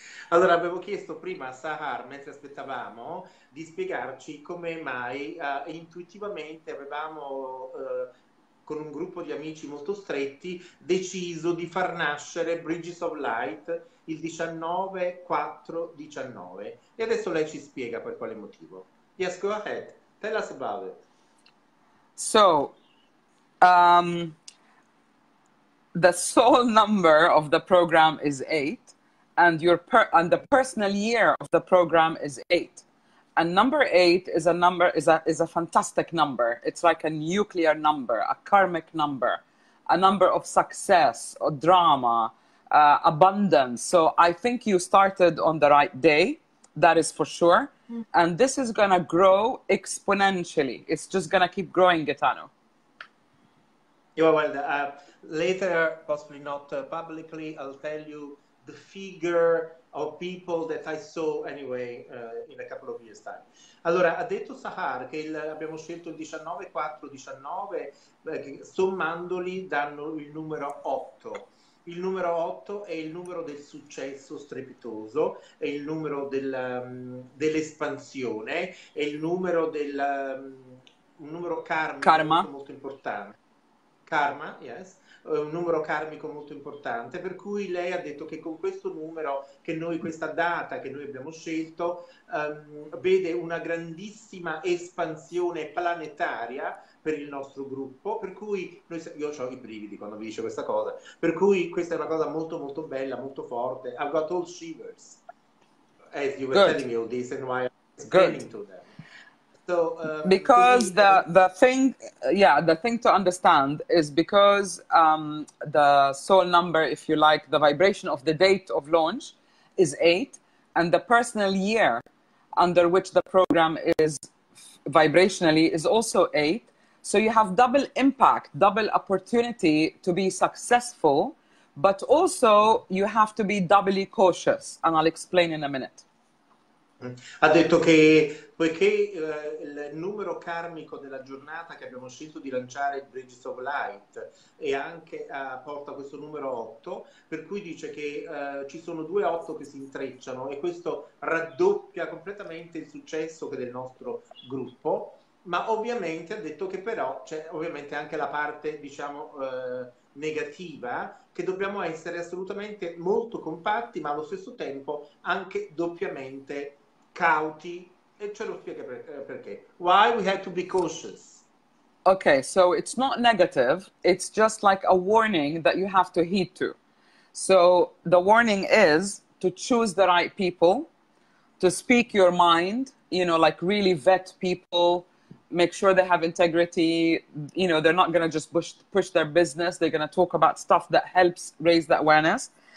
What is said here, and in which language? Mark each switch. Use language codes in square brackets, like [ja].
[it] Allora, avevo chiesto prima a Sahar, mentre aspettavamo, di spiegarci come mai intuitivamente avevamo, con un gruppo di amici molto stretti, deciso di far nascere Bridges of Light il 19-4-19. E adesso lei ci spiega per quale motivo. [en] Yes, go ahead. Tell us about it. So, the soul number of the program is 8, and the personal year of the program is 8. And number 8 is a fantastic number. It's like a nuclear number, a karmic number, a number of success or drama, abundance. So I think you started on the right day. That is for sure. And this is gonna grow exponentially. It's just gonna keep growing, Gaetano. Yeah, well, later, possibly not publicly, I'll tell you the figure of people that I saw anyway in a couple of years' time. [it] Allora, ha detto Sahar che abbiamo scelto il 19-4-19, sommandoli danno il numero 8. Il numero 8 è il numero del successo strepitoso, è il numero dell'espansione, è il numero un numero karmico molto, molto importante. Karma, yes, un numero karmico molto importante, per cui lei ha detto che con questo numero, questa data che noi abbiamo scelto, vede una grandissima espansione planetaria per il nostro gruppo, per cui io ho i brividi quando vi dice questa cosa, per cui questa è una cosa molto molto bella, molto forte. [en] I've got all shivers as you were telling me all this and why I'm explaining to them. So, because the thing to understand is because the soul number, if you like, the vibration of the date of launch is 8, and the personal year under which the program is vibrationally is also 8. So you have double impact, double opportunity to be successful, but also you have to be doubly cautious, and I'll explain in a minute. [it] Ha detto che poiché il numero karmico della giornata che abbiamo scelto di lanciare il Bridges of Light e anche porta questo numero 8, per cui dice che ci sono 2 8 che si intrecciano e questo raddoppia completamente il successo che del nostro gruppo, ma ovviamente ha detto che però c'è ovviamente anche la parte, diciamo, negativa, che dobbiamo essere assolutamente molto compatti, ma allo stesso tempo anche doppiamente cauti, e ce lo spiega perché. [en] Why we have to be cautious? Okay, so it's not negative, it's just like a warning that you have to heed to. So the warning is to choose the right people, to speak your mind, you know, like really vet people, make sure they have integrity, you know, they're not going to just push their business, they're going to talk about stuff that helps raise the awareness.